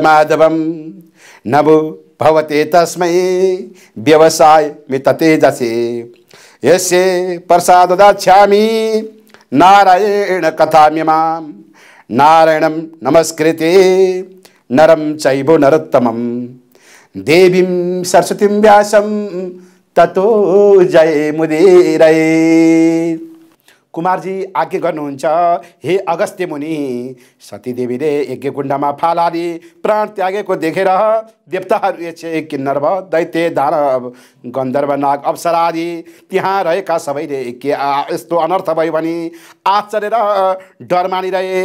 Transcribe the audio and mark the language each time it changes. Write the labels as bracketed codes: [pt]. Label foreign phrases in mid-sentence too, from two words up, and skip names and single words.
[sa] माधवम नमो भवते तस्मै व्यवसाय मिततेजसे यस्य प्रसाद दास्यामि नारायण कथाम्यमां नारायणं नमस्कृते नरं चैव नरोत्तमं देवीं सरस्वतीं व्यासं ततो जयमुदीरये। [ne] कुमारजी आज्ञा गर्नुहुन्छ, हे अगस्त्य मुनि। सतीदेवीले यज्ञकुण्डमा फाल हाली प्राण त्यागेको देखेर देवताहरू एकछिन किन्नर भयो। दैत्य दानव गन्धर्व नाग अप्सरा आदि त्यहाँ रहेका सबैले के यस्तो अनर्थ भयो भने आश्चर्य र डर मानिरहे।